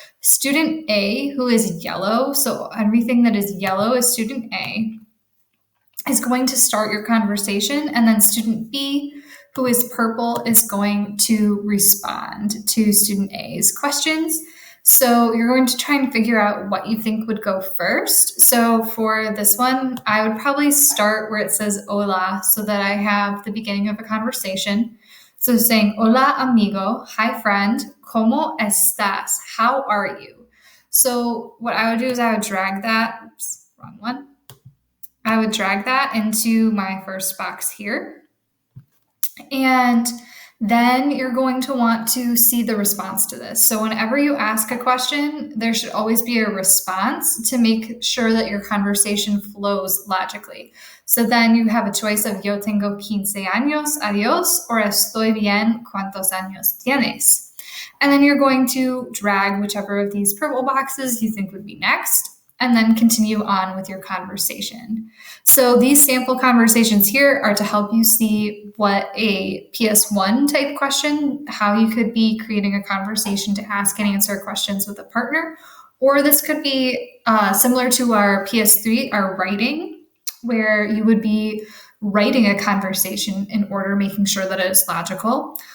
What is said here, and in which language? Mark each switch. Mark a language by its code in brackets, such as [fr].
[en] Student A, who is yellow, so everything that is yellow is student A, is going to start your conversation, and then student B, who is purple, is going to respond to student A's questions. So you're going to try and figure out what you think would go first. So for this one, I would probably start where it says hola, so that I have the beginning of a conversation. So saying, [es] hola amigo, [en] hi friend, [es] ¿cómo estás? [en] How are you? So what I would do is I would drag that, wrong one. I would drag that into my first box here. And then you're going to want to see the response to this. So whenever you ask a question, there should always be a response to make sure that your conversation flows logically. So then you have a choice of [es] yo tengo 15 años, adiós, [en] or [es] estoy bien, ¿cuántos años tienes? [en] And then you're going to drag whichever of these purple boxes you think would be next, and then continue on with your conversation. So these sample conversations here are to help you see what a PS1 type question, how you could be creating a conversation to ask and answer questions with a partner, or this could be similar to our PS3, our writing, where you would be writing a conversation in order, making sure that it is logical.